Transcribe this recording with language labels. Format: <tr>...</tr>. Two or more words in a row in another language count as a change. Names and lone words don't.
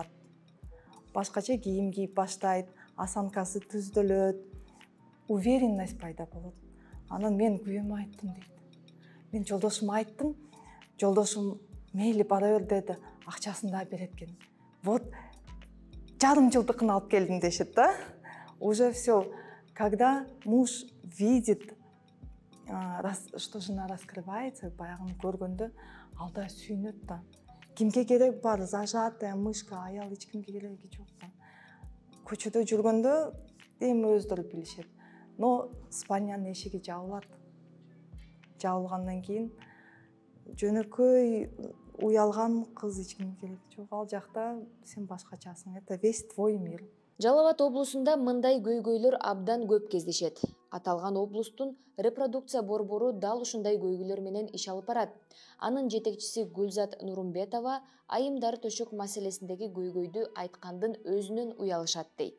<ky>Башкача кийим кийип баштайт, осанкасы түздөлөт, уверенность пайда болот. Анан мен күйөөмө айттым дейт. Мен жолдошума айттым, жолдошум мейли бара бер деди, акчасын да берет экен. Вот жарым жылдыкын алып келдим дешет да.</ky> <ru>Уже все. Когда муж видит, что жена раскрывается,</ru> <ky>баягыны көргөндө алда сүйүнөт да. Кимге керек бар,</ky> <ru>зажатая мышка,</ru> <ky>аял эч кимге кереги жок да. Көчөдө жүргөндө эми өздөрү билишет. Но спальнянын эшиги жабылат. Жабылгандан кийин жөнөкөй уялган кыз эч кимге кереги жок. Ал жакта сен башкачасың.</ky> <ru>Это весь твой мир.</ru> <ky>Жалал Абад облусунда мындай көйгөйлөр абдан көп кездешет. Аталган облустун репродукция борбору дал ушундай көйгөйлөр менен иш алып барат. Анын жетекчиси Гүлзат Нурумбетова айымдар төшөк маселесиндеги көйгөйдү айткандын өзүнөн уялышат дейт.</ky>